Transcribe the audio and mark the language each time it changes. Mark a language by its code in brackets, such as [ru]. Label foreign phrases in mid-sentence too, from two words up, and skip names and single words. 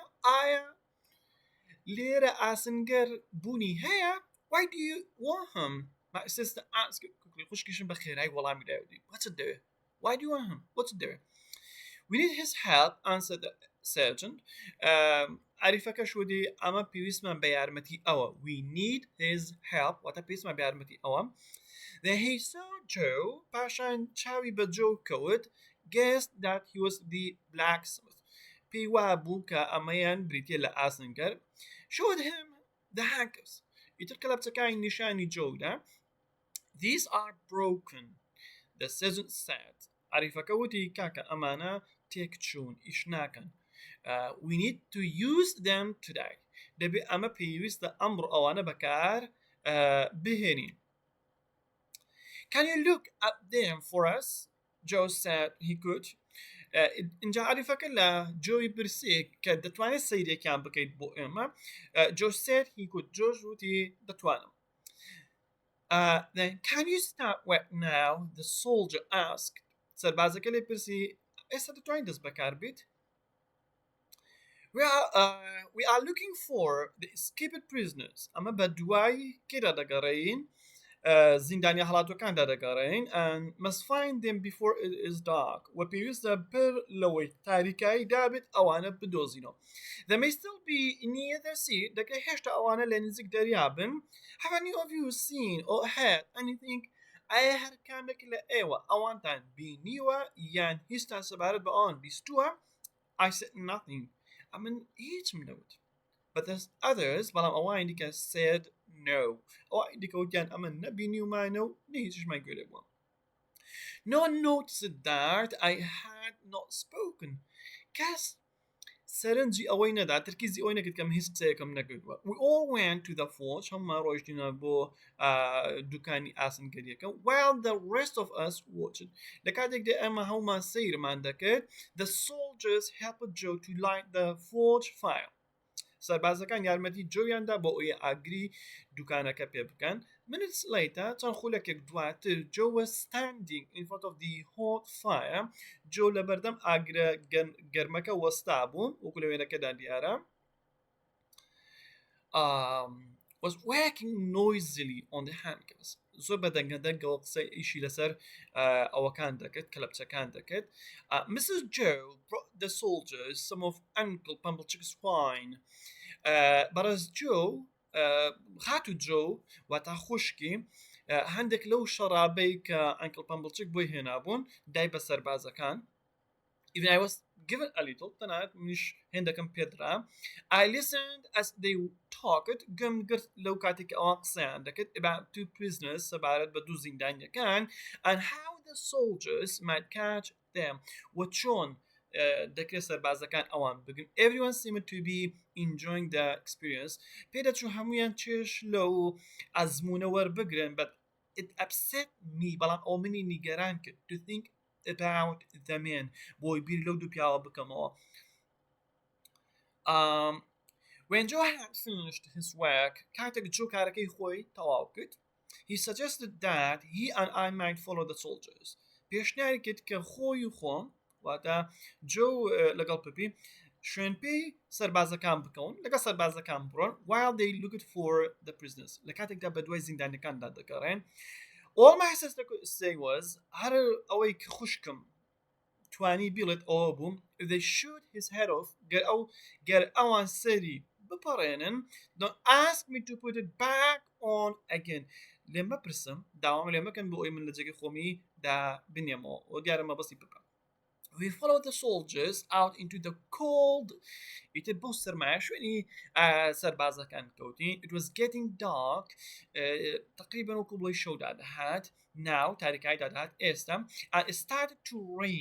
[ckb] ئایا لێرە ئاسنگەر بوونی هەیە? [en] Why do you want him? My sister asked quickly. [ckb] خوشکیشم بە خێرایی وەڵامی داوتی. [en] What's it doing? Why do you want him? What's it doing? We need his help, answered the sergeant. [ckb] عەریفەکە شودی ئەمە پێویستمان بە یارمەتی ئەوە. [en] We need his help. [ckb] واتە پێویستمان بە یارمەتی ئەوە. [en] Then he saw Joe. [ckb] پاشان چاوی بە جۆ کەوت. [en] Guessed that he was the blacksmith. [ckb] پێی وا بوو کە ئەمەیان بریتیە لە ئاسنگەر. [en] Showed him the handcuffs. [ckb] ئیتر کەلەپچەکانی نیشانی جۆدا. [en] These are broken, the sergeant said. [ckb] عەریفەکە وتی, کاکە ئەمانە تێک چوون, ئیش ناکەن. [en] We need to use them today. [ckb] دەبێ ئەمە پێویستە ئەمڕۆ ئەوانە بەکار بهێنین. [en] Can you look at them for us? Joe said he could. [ckb] اینجا عەریفەکە لە جۆی پرسێ کە دەتوانێت سەیرێکیان بکەیت بۆ ئێمە. [en] Joe said he could. [ckb] جۆش وتی دەتوانم. [en] Then can you start work now? The soldier asked. [ckb] سەربازەکە لێ پرسی, ئێستا دەتوانین دەست بەکار بیت? [en] We are looking for the escaped prisoners. [ckb] ئەمە بە دوای کێرە دەگەڕێین, زیندانیا هەڵاتوەکاندا دەگەڕێین, [en] and must find them before it is dark. [ckb] و پێویستە پڕ لەوەی تاریکایی دابێت ئەوانە بدۆزینەوە. [en] They may still be near the sea. [ckb] دەکەی هێشتا ئەوانە لە نزیک دەریا بن. [en] Have any of you seen or heard anything? [ckb] ئایا هەر کامێک لە ئێوە ئەوانتان بینیوە یان هیچتان سەبارەت بە ئەوان بیستووە? [en] I said nothing. [ckb] ئەمن هیچم نەوت. [en] But there's others, [ckb] بەڵام ئەوان دیکە [en] said no. [ckb] ئەوان دیکە وتیان ئەمە نەبینیومانە و نەهیچشمان گوێ لێ بووە. [en] No one noticed that I had not spoken. [ckb] کەس سەرنجی ئەوەی نەدا, ترکیزی ئەوەی نەکرد کەم هیچ قسەیەکم نەکردووە. [en] We all went to the forge. [ckb] هەموومان ڕۆیشتینە بۆ دوکانی ئاسنگەریەکە. [en] While the rest of us watched. [ckb] لە کاتێکدا ئێمە هەموومان سەیرمان دەکرد. [en] The soldiers helped Joe to light the forge fire. [ckb] سەربازەکان یارمەتی جۆیاندا بۆ ئەوەی ئاگری دوکانەکە پێ بکەن. [en] Minutes later, [ckb] چەند خولەکێک دواتر, [en] Joe was standing in front of the hot fire. [ckb] Joe لە بەردەم ئاگرە گەرمەکە وەستا بوو, وەکو لە وێنەکەدا دیارە. [en] Was working noisily on the handcuffs. [ckb] زۆر بە دەنگەدەنگەوە قسەی ئیشی لەسەر ئەوەکان دەکرد, کەلەپچەکان دەکرد. [en] Mrs. Joe brought the soldiers some of Uncle Pumblechook's wine. [ckb] بەڕێز جۆ, خاتوو جۆ واتە خوشکی, هەندێک لەو شەرابەی کە ئەنکل پەمبڵچک بۆی هێنابوون دای بە سەربازەکان. [en] Even I was given a little, [ckb] تەنانەت منیش هێندەکەم پێدرا. [en] I listened as they talked. [ckb] گەم گرت لەو کاتێک ئەوان قسەیان دەکرد [en] about two prisoners, [ckb] سەبارەت بە دوو زیندانیەکان, [en] and how the soldiers might catch them. [ckb] و چۆن دەکرێت سەربازەکان ئەوان بگن. [en] Everyone seemed to be enjoying the experience. [ckb] پێدەچوو هەمویان چێش لەو ئەزموونە وەربگرن, [en] but it upset me. [ckb] بەڵام ئەو منی نیگەران کرد. [en] To think about the men. [ckb] بۆی بیر لەو دوو پیاوە بکەمەوە. [en] When Joe had finished his work, [ckb] کاتێک جۆ کارەکەی خۆی تەواو کرد, [en] he suggested that he and I might follow the soldiers. [ckb] پێشنیاری کرد کە خۆی و خۆم واتە جۆ لەگەڵ پپی شوێنپێی سەربازەکان بکەون لەگە سەربازەکان بڕۆن [en] while they looked for the prisoners [ckb] لە کاتێکدا بە دوای زیندانەکاندا دەگەڕێن. [en] All my sister could say was [ckb] هەر ئەوەی کە خوشکم توانی بیڵێت ئەوە بووم [en] if they shoot his head off [ckb] گەر ئەوان سەری بپەڕێنن [en] don't ask me to put it back on again. [ckb] لێم بپرسم داوام لێ مەکەن بۆ ئەوی من لە جێگەی خۆمی دا بنێمەوە و دیارە مەبەستی بکەم. [en] We followed the soldiers out into the cold. [ckb] It بۆ سەرمایە شوێنی سەربازەکان کەوتین. [en] It was getting dark. [ckb] تقریبا وەکو بڵێ شەودا دەهات. Now تاریکایدا دەهات ئێستا. [en] And it started to rain.